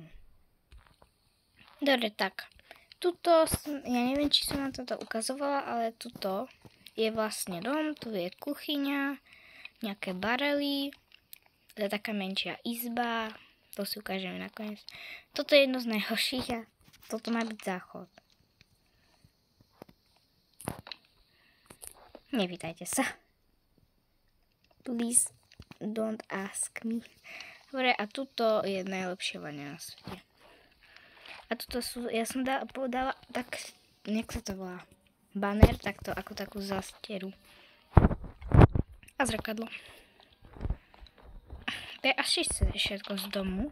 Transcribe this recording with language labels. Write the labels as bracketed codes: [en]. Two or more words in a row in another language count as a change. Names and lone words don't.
[sk] Dobre, tak ja neviem, či som vám toto ukazovala, ale tuto je vlastne dom, tu je kuchyňa, nejaké barely, to je taká menšia izba. To si ukážeme nakoniec. Toto je jedno z najhorších a toto má byť záchod. Nepýtajte sa. [en] Please don't ask me. [sk] Dobre, a tuto je najlepšia vaňa na svete. A tuto ja som podala tak, jak sa to volá, banner, takto ako takú zastieru. A zrkadlo. To je asi všetko z domu.